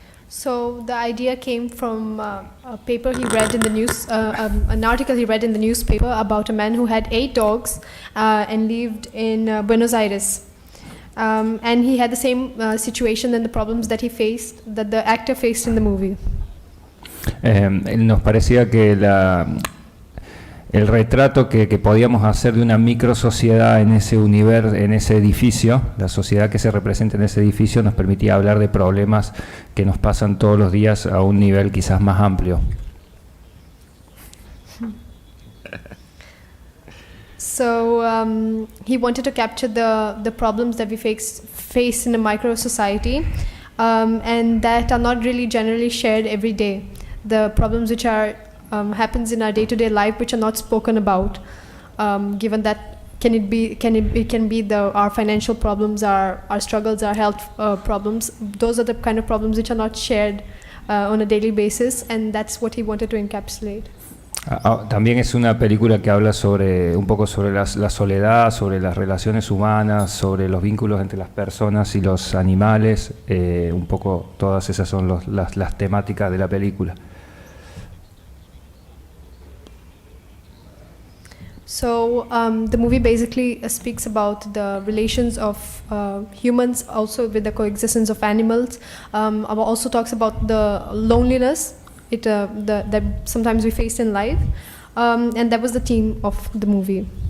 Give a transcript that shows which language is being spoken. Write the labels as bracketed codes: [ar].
[en] So the idea came from a paper he read in the news, an article he read in the newspaper about a man who had 8 dogs and lived in Buenos Aires. And he had the same situation and the problems that he faced, that the actor faced in the movie. [es] Nos parecía que el retrato que podíamos hacer de una micro sociedad en ese universo, en ese edificio, la sociedad que se representa en ese edificio, nos permitía hablar de problemas que nos pasan todos los días a un nivel quizás más amplio. [en] So he wanted to capture the problems that we face in a micro society, and that are not really generally shared every day. The problems which are happens in our day-to-day life, which are not spoken about, given that it can be our financial problems, our struggles, our health problems. Those are the kind of problems which are not shared on a daily basis, and that's what he wanted to encapsulate. [es] También es una película que habla un poco sobre la soledad, sobre las relaciones humanas, sobre los vínculos entre las personas y los animales. Un poco todas esas son las temáticas de la película. [en] So the movie basically speaks about the relations of humans, also with the coexistence of animals. Also talks about the loneliness that sometimes we face in life, and that was the theme of the movie.